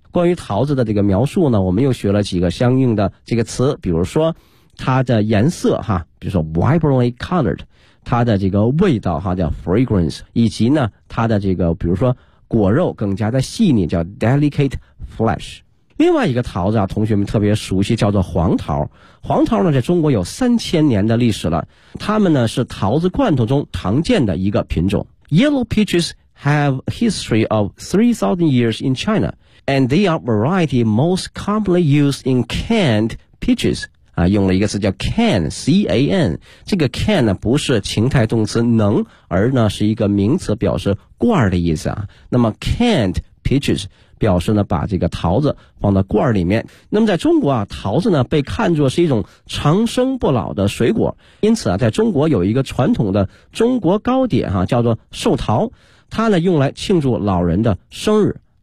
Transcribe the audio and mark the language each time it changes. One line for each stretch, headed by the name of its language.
Chinese: 关于桃子的这个描述呢，我们又学了几个相应的这个词，比如说它的颜色哈，比如说 vibrantly colored， 它的这个味道哈叫 fragrance， 以及呢它的这个比如说果肉更加的细腻叫 delicate flesh。另外一个桃子啊，同学们特别熟悉，叫做黄桃。黄桃呢，在中国有3000年的历史了。它们呢，是桃子罐头中常见的一个品种。
English: Yellow peaches have a history of 3,000 years in China, and they are variety most commonly used in canned peaches.
Chinese: 啊，用了一个词叫 can, C-A-N。这个 can 呢，不是情态动词能，而呢是一个名词，表示罐的意思啊。那么 canned peaches。表示呢把这个桃子放到罐里面。那么在中国啊，桃子呢被看作是一种长生不老的水果，因此啊在中国有一个传统的中国糕点啊，叫做寿桃，它呢用来庆祝老人的生日。